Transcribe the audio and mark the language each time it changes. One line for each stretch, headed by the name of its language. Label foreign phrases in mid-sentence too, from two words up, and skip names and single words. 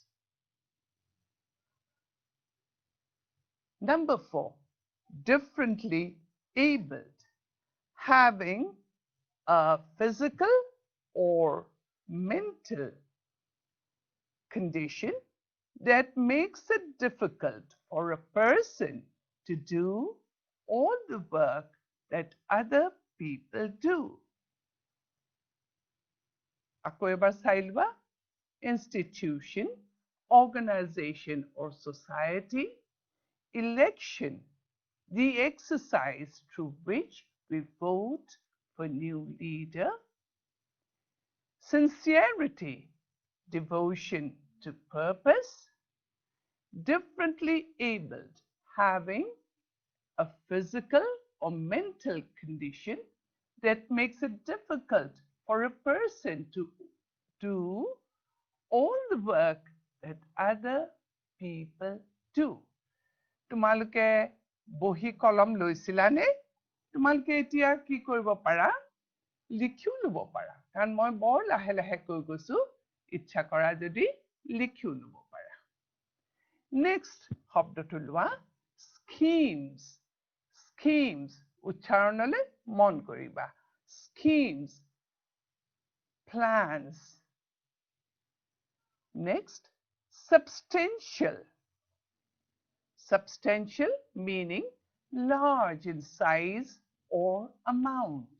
English: Number 4, differently abled, having a physical or mental condition that makes it difficult for a person to do all the work that other people do.
Assamese: আকৌ এবাৰ চাই লোৱা।
English: Institution, organization or society. Election, the exercise through which we vote for new leader. Sincerity, devotion to purpose. Differently abled, having a physical or mental condition that makes it difficult for a person to do all the work that other people do.
Assamese: তোমালোকে বহি কলম লৈছিলানে? তোমালোকে এতিয়া কি কৰিব পাৰা? লিখিও ল'ব পাৰা। কাৰণ মই বৰ লাহে লাহে কৈ গৈছো, ইচ্ছা কৰা যদি লিখিও ল'ব পাৰা। নেক্সট শব্দটো লোৱা,
English: schemes. Schemes,
Assamese: উচ্চাৰণলৈ মন কৰিবা।
English: Schemes, plans. Next, substantial. Substantial meaning large in size or amount.